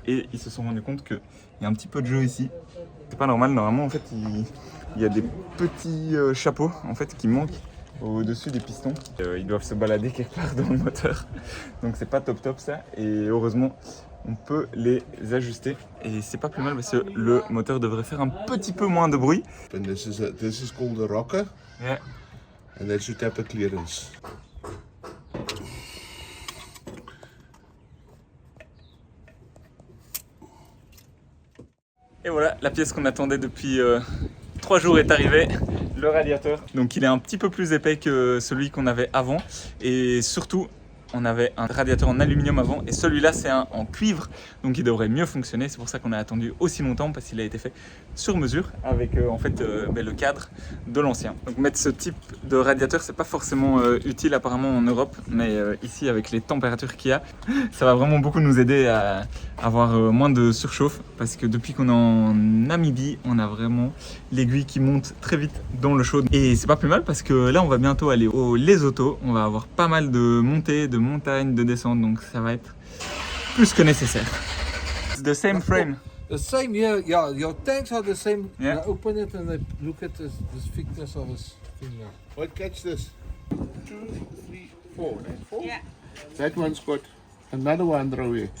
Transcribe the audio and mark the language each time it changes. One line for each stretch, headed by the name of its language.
French: Et ils se sont rendus compte qu'il y a un petit peu de jeu ici. C'est pas normal, normalement en fait il y a des petits chapeaux en fait qui manquent au-dessus des pistons. Ils doivent se balader quelque part dans le moteur. Donc c'est pas top ça. Et heureusement on peut les ajuster et c'est pas plus mal parce que le moteur devrait faire un petit peu moins de bruit.
English: And this is called a rocker. Yeah. And that should have a clearance.
French: Et voilà, la pièce qu'on attendait depuis 3 jours est arrivée, le radiateur. Donc il est un petit peu plus épais que celui qu'on avait avant et surtout on avait un radiateur en aluminium avant et celui-là c'est un en cuivre, donc il devrait mieux fonctionner. C'est pour ça qu'on a attendu aussi longtemps parce qu'il a été fait sur mesure avec en fait le cadre de l'ancien. Donc mettre ce type de radiateur c'est pas forcément utile apparemment en Europe, mais ici avec les températures qu'il y a, ça va vraiment beaucoup nous aider à avoir moins de surchauffe parce que depuis qu'on est en Namibie, on a vraiment l'aiguille qui monte très vite dans le chaud et c'est pas plus mal parce que là on va bientôt aller au Lesotho, on va avoir pas mal de montées, de montagnes, de descentes, donc ça va être plus que nécessaire.
English: It's the same frame. The same, yeah. Your tanks are the same. Yeah. I open it and I look at this thickness of his finger. What catch this? 2, 3, 4. Four? Yeah. That one's got another one away.